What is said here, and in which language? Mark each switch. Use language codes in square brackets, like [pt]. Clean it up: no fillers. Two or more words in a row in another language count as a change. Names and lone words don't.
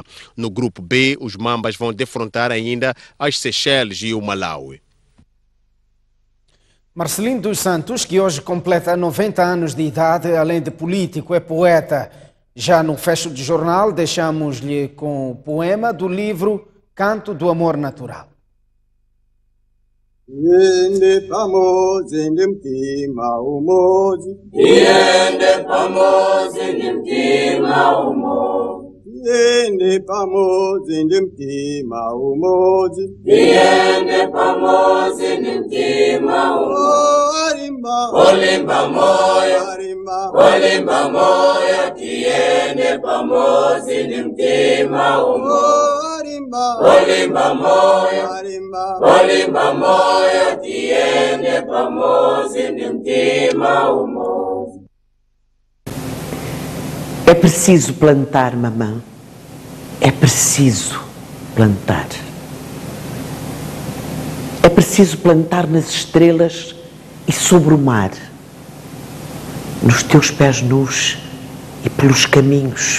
[pt] No grupo B, os Mambas vão defrontar ainda as Seychelles e o Malawi. Marcelino dos Santos, que hoje completa 90 anos de idade, além de político, é poeta. Já no fecho de jornal, deixamos-lhe com o poema do livro Canto do Amor Natural. [ny] Yende pamozi ndimtima umozi. Yende pamozi ndimtima umozi. Yende pamozi ndimtima umozi. Yende pamozi ndimtima umozi. Olimba moyo. Olimba moyo. Tiende pamozi ndimtima umozi. Olimba moyo, olimba moyo, tiende pamozi ndimtima umozi. [pt] É preciso plantar, mamã. É preciso plantar. É preciso plantar nas estrelas e sobre o mar, nos teus pés nus e pelos caminhos.